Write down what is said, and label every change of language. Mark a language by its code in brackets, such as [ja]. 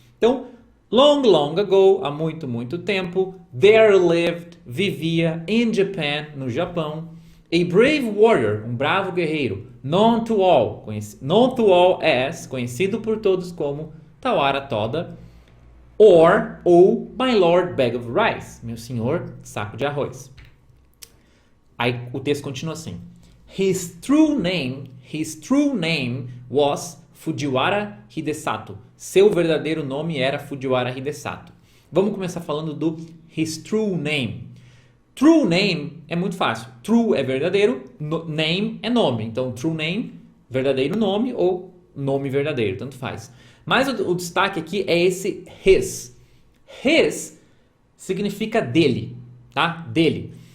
[pt] Então, [en] long ago, [pt] há muito, muito tempo, [en] there lived, [pt] vivia, [en] in Japan, [pt] no Japão, [en] a brave warrior, [pt] um bravo guerreiro, [en] known to all as, [pt] conhecido por todos como Tawara Toda, ou [en] my lord bag of rice, [pt] meu senhor saco de arroz. Aí o texto continua assim. [en] His true name was Fujiwara Hidesato. [pt] Seu verdadeiro nome era Fujiwara Hidesato. Vamos começar falando do [en] his true name. True name [pt] é muito fácil. True é verdadeiro, name é nome. Então, [en] true name, [pt] verdadeiro nome ou nome verdadeiro, tanto faz. Mas o destaque aqui é esse his. His significa dele, tá? Dele.